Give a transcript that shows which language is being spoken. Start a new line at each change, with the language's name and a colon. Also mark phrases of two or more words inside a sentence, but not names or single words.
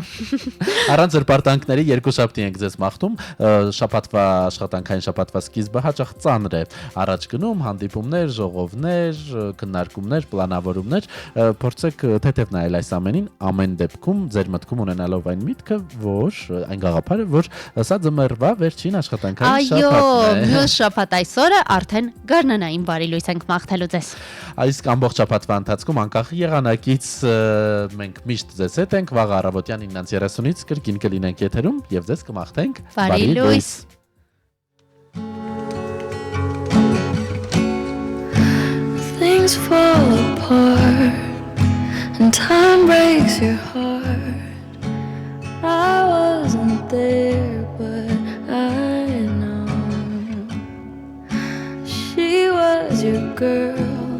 Armenian: Առանց զրպարտանքների երկու շաբթի ենք ձեզ մաղթում, շաբաթվա աշխատանքային շաբաթվա սկիզբը հաճախ ծանր է, առաջ գնում հանդիպումներ, ժողովներ, քննարկումներ, պլանավորումներ, փորձեք թեթև նայել այս ամենին, ամեն դեպքում ձեր մտքում ունենալով այն միտքը, որ այն գաղափարը, որ սա ձմեռվա վերջին աշխատանքային շաբաթն է։ Այո, մյուս շաբաթ այսօրը արդեն գարնանային բարի լույս ենք մաղթելու ձեզ։ Այս ամբողջ շաբաթվա ընթացքում անկախ եղանակից մենք միշտ ձեզ հետ ենք, վաղ առավոտյան 9:30-ից կրկին կլինենք եթերում եւ ձեզ կմաղթենք բարի լույս։
English: Things fall apart and time breaks your heart. I wasn't there, but I know she was your girl.